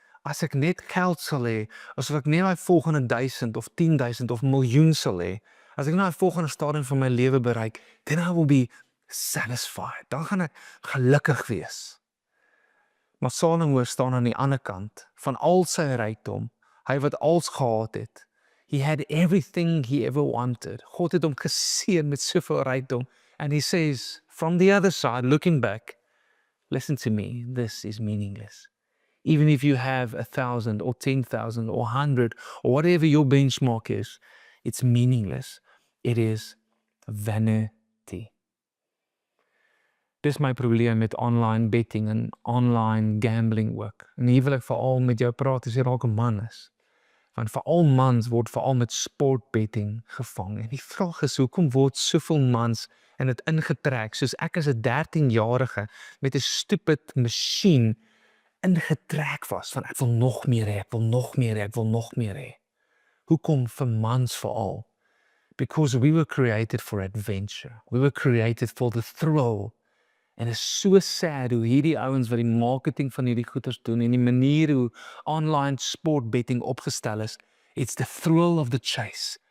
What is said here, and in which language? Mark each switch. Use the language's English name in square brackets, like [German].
[Afrikaans] As ek net geld sal hê, asof ek net my volgende 1000 of 10,000 of miljoen sal hê, as ek nou die volgende stadium van my lewe bereik, [English] then I will be satisfied. [Afrikaans] Dan gaan ek gelukkig wees. Maar Salomo staan aan die ander kant van al sy rykdom, hy wat alles gehad het. [English] He had everything he ever wanted. [Afrikaans] God het hom geseën met soveel rykdom. [English] And he says, from the other side, looking back, listen to me, this is meaningless. Even if you have 1,000 or 10,000 or 100 or whatever your benchmark is, it's meaningless. It is vanity. [Afrikaans] Dis my probleem met online betting en online gambling ook. En hier wil ek veral met jou praat as jy dalk 'n man is. Want veral mans word veral met sportbetting gevang. En die vraag is, hoekom word soveel mans in dit ingetrek, soos ek as 'n 13-jarige met 'n stupid masjien ingetrek was, van ek wil nog meer hê, ek wil nog meer hê, ek wil nog meer hê. Hoekom vir mans veral? [English] Because we were created for adventure. We were created for the thrill. [Afrikaans] En is [English] so sad [Afrikaans] hoe hierdie ouens wat die marketing van hierdie goeders doen en die manier hoe online sportbetting opgestel is, [English] it's the thrill of the chase.